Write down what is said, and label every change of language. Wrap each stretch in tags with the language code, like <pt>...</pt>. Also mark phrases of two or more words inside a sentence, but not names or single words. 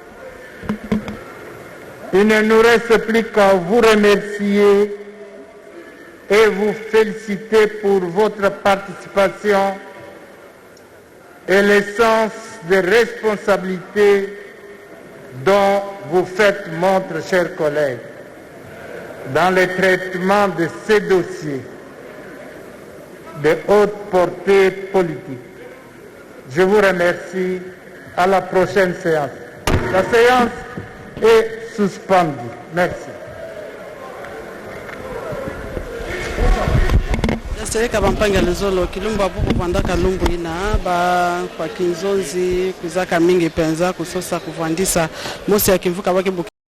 <fr>Il ne nous reste plus qu'à vous remercier et vous féliciter pour votre participation et le sens de responsabilité dont vous faites montre, chers collègues, dans le traitement de ces dossiers de haute portée politique. Je vous remercie. À la prochaine séance. La séance est suspendue. Merci.</fr> <kg>Sereka bampanga lezolo kilumba bubu pandaka lumbu ina ba kwa kinzonzi kuzaka mingi penza kusosa kuvandisa mosi ya kimvuka wake</kg>